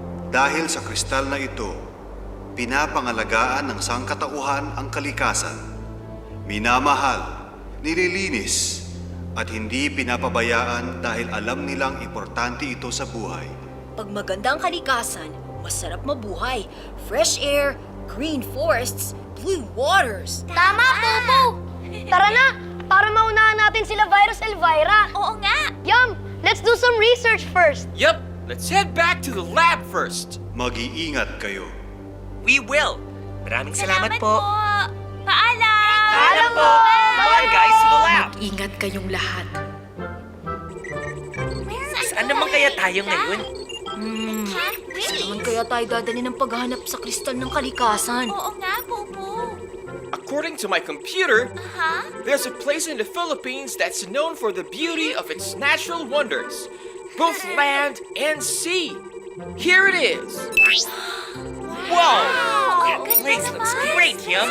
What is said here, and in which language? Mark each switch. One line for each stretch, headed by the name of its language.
Filipino: Dahil sa kristal na ito, pinapangalagaan ng sangkatauhan ang kalikasan. Minamahal, nililinis, at hindi pinapabayaan dahil alam nilang importante ito sa buhay. Pag maganda ang kalikasan, masarap mabuhay.
English: Fresh air, green forests, blue waters.
Filipino: Tama, Popo! Tara na! Para maunahan natin sila Virus Elvira. Oo nga! Yum!
English: Let's do some research first. Yep, let's head back to the lab first.
Filipino: Mag-iingat kayo.
English: We will.
Filipino: Maraming salamat po. Paalam! Paalam po!
English: Come on, guys, to the lab.
Filipino: Ingat kayong lahat. Saan naman kaya tayo ngayon? Saan kaya tayo dadali ng paghahanap sa kristal ng kalikasan? Oo nga, Popo.
English: According to my computer, there's a place in the Philippines that's known for the beauty of its natural wonders, both land and sea. Here it is. Whoa! That place looks great, Yum.